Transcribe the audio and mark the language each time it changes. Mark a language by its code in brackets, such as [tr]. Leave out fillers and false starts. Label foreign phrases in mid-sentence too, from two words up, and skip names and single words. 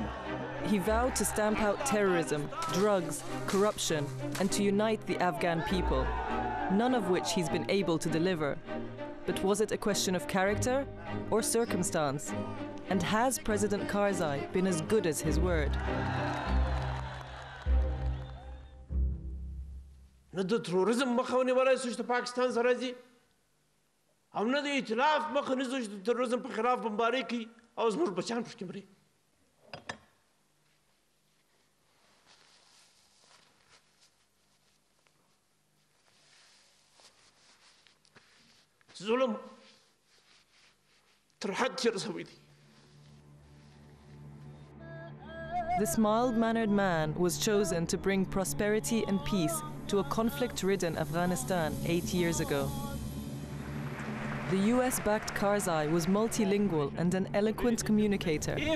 [en] He vowed to stamp out terrorism, drugs, corruption, and to unite the Afghan people, none of which he's been able to deliver. But was it a question of character or circumstance? And has President Karzai been as good as his word? [ps] نه د تروریزم مخه ونیولی شو چې پاکستان سره ځي او نه د ائتلاف مخه نیسو چې د تروریزم په خلاف بمباري کوي او زموږ بچیان پکې مري. ظلم تر حد چې رسوي دي. [en] This mild-mannered man was chosen to bring prosperity and peace to a conflict-ridden Afghanistan 8 years ago. The US-backed Karzai was multilingual and an eloquent communicator.